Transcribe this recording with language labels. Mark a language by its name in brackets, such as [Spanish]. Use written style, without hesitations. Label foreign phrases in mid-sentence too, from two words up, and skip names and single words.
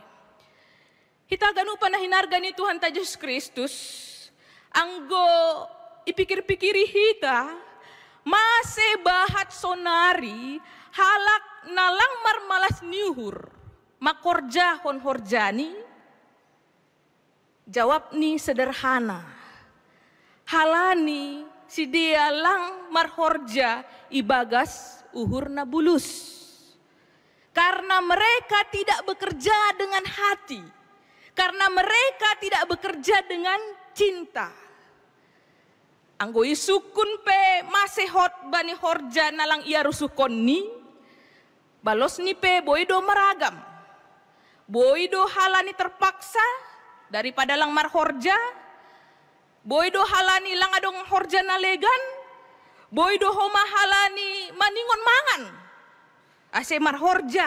[Batak Simalungun] Hita ganupan na hinarga ni Tuhan ta Diyos Kristus, anggo ipikir-pikiri hita, masebahat sonari halak nalang marmalas niuhur, makorja honhorjani. Jawab ni sederhana, halani si dia lang marhorja ibagas uhur na bulus. [Indonesian] Karena mereka tidak bekerja dengan hati, karena mereka tidak bekerja dengan cinta. [Batak Simalungun] Anggo isukun pe masehot bani horja nalang ia rusukon ni, balos ni pe boido meragam. Boido halani terpaksa daripada lang marhorja, boido halani lang adong horja nalegan, boido homa halani maningon mangan, ase marhorja.